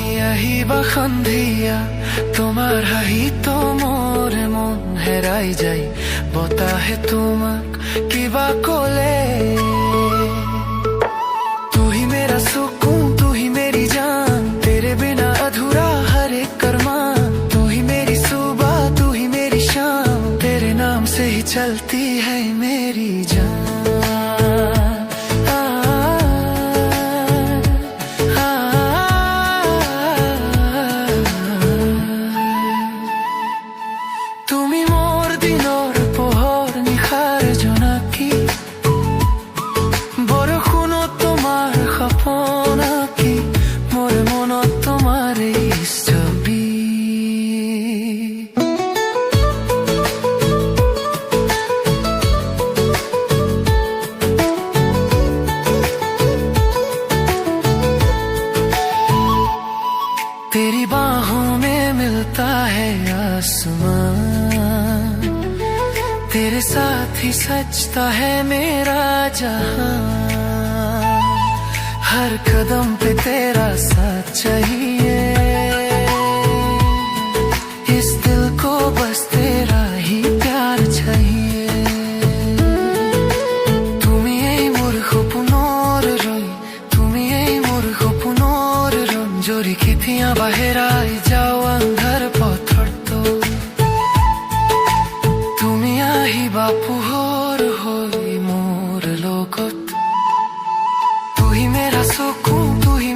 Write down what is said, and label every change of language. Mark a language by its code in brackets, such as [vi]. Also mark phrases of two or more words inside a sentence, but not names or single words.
[as] আহিবা সন্ধিয়া তোমাৰ হাঁহিতো মোৰে মন হেৰাই যায় বতাহে তোমাক কিবা ক'লে [hi] तू ही मेरा सुकून तू ही मेरी जान तेरे बिना अधूरा हर एक अरमान तू ही मेरी सुबह तू ही मेरी शाम तेरे नाम से ही चलती है मेरी जान [as] তুমি মোর দিনৰ পোহৰ নিশাৰ জোনাকী বৰষুণত তোমাৰ সপোনাকী মোৰ মনত তোমাৰ এই ছবি [hi] तेरी बाहों में मिलता है आसमान तेरे साथ ही सजता है मेरा जहां हर कदम पे तेरा साथ चाहिए इस दिल को बस तेरा ही प्यार चाहिए [as] তুমি এই মোর সপোনৰ ৰৈ তুমি এই মোৰ সপোনৰ ৰঞ্জৰী কেতিয়া বাহেৰাই যাও আন্ধাৰ পথৰতো তুমি আহিবা পোহৰ হৈ মোৰ লগত [hi] तू ही मेरा सुकून तू ही